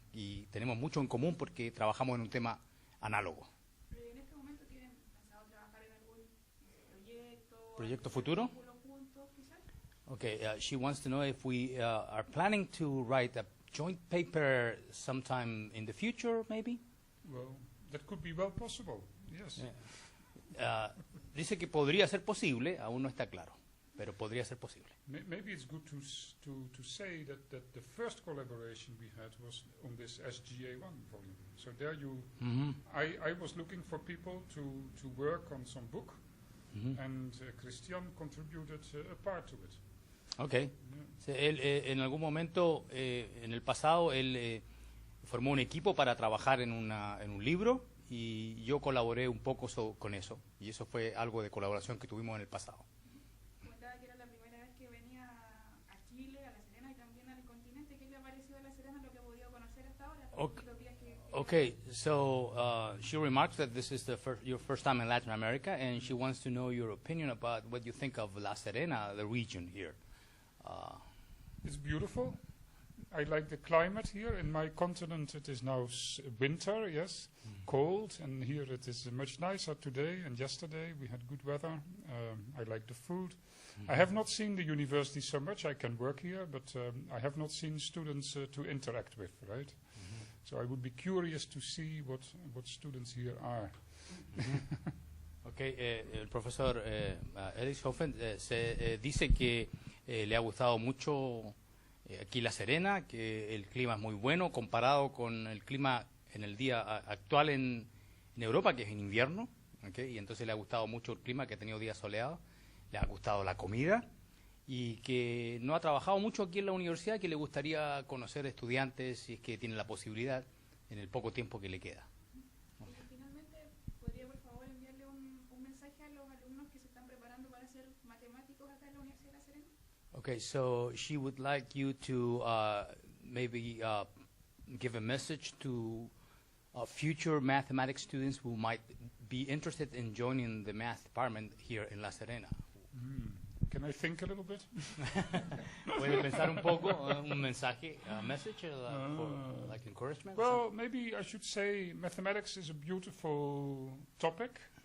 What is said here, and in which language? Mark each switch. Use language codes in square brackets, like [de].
[es] Y tenemos mucho en común porque trabajamos en un tema análogo. ¿Pero en este momento tienen pensado trabajar en algún proyecto futuro? Juntos, quizás? [en] Okay, she wants to know if we are planning to write a joint paper sometime in the future, maybe? Well, that could be well possible, yes. [es] Dice que podría ser posible, aún no está claro, pero podría ser posible. [en] Maybe it's good to say that the first collaboration we had was on this SGA1 volume. So there I was looking for people to work on some book, and Christian contributed a part to it. Okay. Yeah. [es] Él, en algún momento, en el pasado, él formó un equipo para trabajar en un libro, y yo colaboré un poco con eso, y eso fue algo de colaboración que tuvimos en el pasado. Comentaba que era la primera vez que venía a Chile, a La Serena y también al continente. ¿Qué le ha parecido a La Serena lo que ha podido conocer hasta ahora? [en] Okay, so she remarks that this is your first time in Latin America, and she wants to know your opinion about what you think of La Serena, the region here. It's beautiful. I like the climate here. In my continent it is now winter, yes, cold, and here it is much nicer today and yesterday. We had good weather. I like the food. I have not seen the university so much. I can work here, but I have not seen students to interact with, right? So I would be curious to see what students here are. [es] Okay, el profesor Edixhoven dice que le ha gustado mucho aquí La Serena, que el clima es muy bueno comparado con el clima en el día actual en Europa, que es en invierno, ¿okay? Y entonces le ha gustado mucho el clima, que ha tenido días soleados, le ha gustado la comida, y que no ha trabajado mucho aquí en la universidad, que le gustaría conocer estudiantes si es que tiene la posibilidad en el poco tiempo que le queda. Finalmente, ¿podría por favor enviarle un mensaje a los alumnos que se están preparando para ser matemáticos acá en la Universidad de La Serena? [en] Okay, so she would like you to maybe give a message to future mathematics students who might be interested in joining the math department here in La Serena. Can I think a little bit? [es] ¿Puede pensar un poco, un mensaje, [en] a message, for like encouragement? Well, maybe I should say mathematics is a beautiful topic.